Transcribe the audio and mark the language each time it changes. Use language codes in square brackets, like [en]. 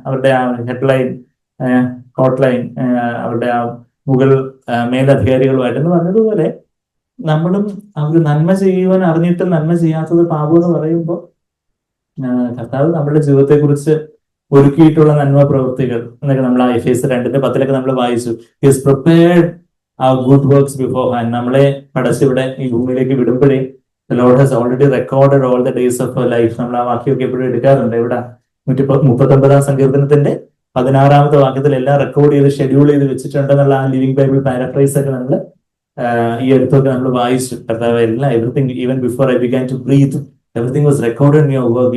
[ml] അവരുടെ ആ headline, hotline, അവരുടെ ആ മുകൾ മേലധികാരികളുമായിട്ട് എന്ന് പറഞ്ഞതുപോലെ നമ്മളും അവർ നന്മ ചെയ്യുവാൻ അറിഞ്ഞിട്ട് നന്മ ചെയ്യാത്തത് പാപം എന്ന് പറയുമ്പോൾ കർത്താവ് നമ്മുടെ ജീവിതത്തെ കുറിച്ച് ഒരുക്കിയിട്ടുള്ള നന്മ പ്രവൃത്തികൾ എന്നൊക്കെ നമ്മൾ Efesiയർ 2:10 നമ്മൾ വായിച്ചു. [en] His prepared our good works beforehand. [ml] നമ്മളെ പടച്ചിവിടെ ഈ ഭൂമിയിലേക്ക് വിടുമ്പോഴേ [en] the Lord has already recorded all the days of our life. [ml] നമ്മൾ ആ വാക്യമൊക്കെ എപ്പോഴും എടുക്കാറുണ്ട്. ഇവിടെ 139-ാം സങ്കീർത്തനത്തിന്റെ 16-ാമത്തെ വാക്യത്തിൽ എല്ലാം റെക്കോർഡ് ചെയ്ത് ഷെഡ്യൂൾ ചെയ്ത് വെച്ചിട്ടുണ്ടെന്നുള്ള ആ ലിവിംഗ് ബൈബിൾ പാരഫ്രൈസ് ഒക്കെ നമ്മൾ ഈ അടുത്തൊക്കെ നമ്മൾ വായിച്ചു. കർത്താവ് എല്ലാം, [en] Everything, even before I began to breathe, everything was recorded in your work.